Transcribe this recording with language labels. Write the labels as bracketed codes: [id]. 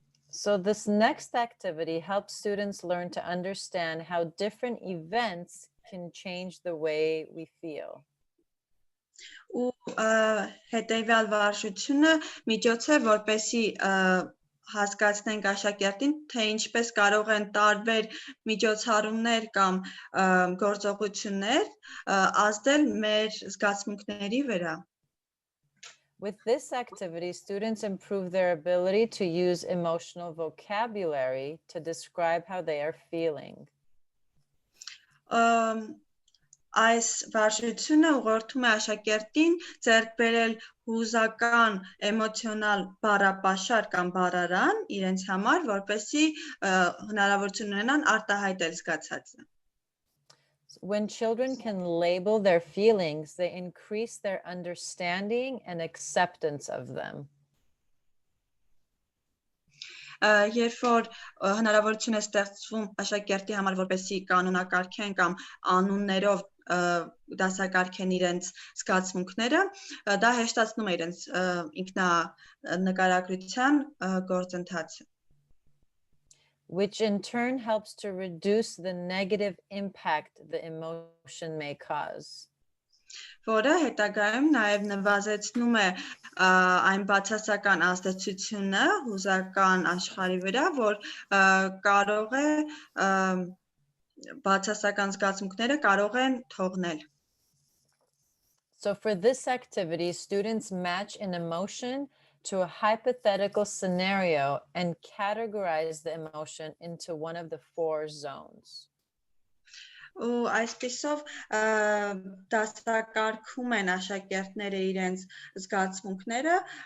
[en] So this next activity helps students learn to understand how different events can change the way we feel. [hy] Ու հետևյալ վարժությունը միջոց է, որպեսզի հասկացնենք աշակերտին, թե ինչպես կարող են տարբեր միջոցառումներ կամ գործողություններ ազդել մեր զգացմունքների վրա. [en] With this activity, students improve their ability to use emotional vocabulary to describe how they are feeling. [hy] Այս վարժությունը ուղղորդում է աշակերտին ձեռք բերել հուզական էմոցիոնալ բառապաշար կամ բառարան իրենց համար, որպեսզի հնարավորություն ունենան արտահայտել զգացածը. [en] When children can label their feelings, they increase their understanding and acceptance of them. [hy] Երբ որ հնարավորություն է ստեղծվում աշակերտի համար, որպեսզի կանոնակարգեն կամ անուններով դասակարգեն իրենց զգացմունքները, դա հեշտացնում է իրենց ինքնանկարագրության գործընթացը. [en] Which in turn helps to reduce the negative impact the emotion may cause. [hy] Որը հետագայում նաև նվազեցնում է այն բացասական ազդեցությունը հուզական աշխարհի վրա, որ կարող է բացասական զգացմունքները կարող են թողնել. [en] So for this activity, students match an emotion to a hypothetical scenario and categorize the emotion into one of the 4 zones. [hy] Ու այսպիսով դասակարգում են աշակերտները իրենց զգացմունքները.